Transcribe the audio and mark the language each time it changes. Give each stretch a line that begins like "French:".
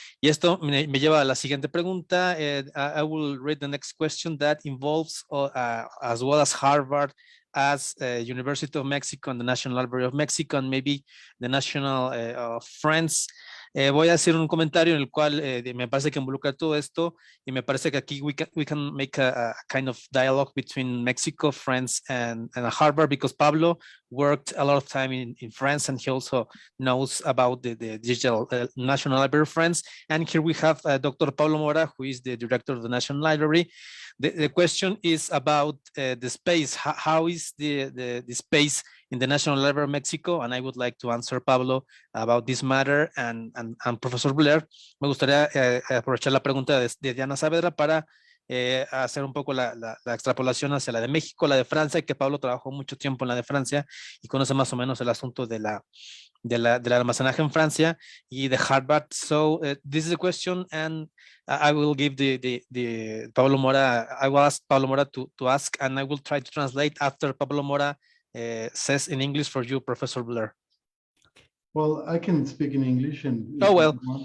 Spanish: Y esto me lleva a la siguiente pregunta.
English: I will read the next question that involves as well as Harvard, as University of Mexico and the National Library of Mexico and maybe the National of France.
Spanish: Voy a hacer un comentario en el cual me parece que involucra todo esto y me parece que aquí
English: we can make a kind of dialogue between Mexico, France and Harvard, because Pablo worked a lot of time in France and he also knows about the digital National Library of France. And here we have Dr. Pablo Mora, who is the director of the National Library. The question is about the space. How is the space in the National Library of Mexico? And I would like to answer Pablo about this matter and Profesor Blair.
Spanish: Me gustaría aprovechar la pregunta de Diana Saavedra para hacer un poco la extrapolación hacia la de México, la de Francia, que Pablo trabajó mucho tiempo en la de Francia y conoce más o menos el asunto del almacenaje en Francia y de Harvard.
English: So this is a question and I will give the Pablo Mora, I will ask Pablo Mora to ask and I will try to translate after Pablo Mora says in English for you, Professor Blair. Well, I can speak in English and. Oh, well.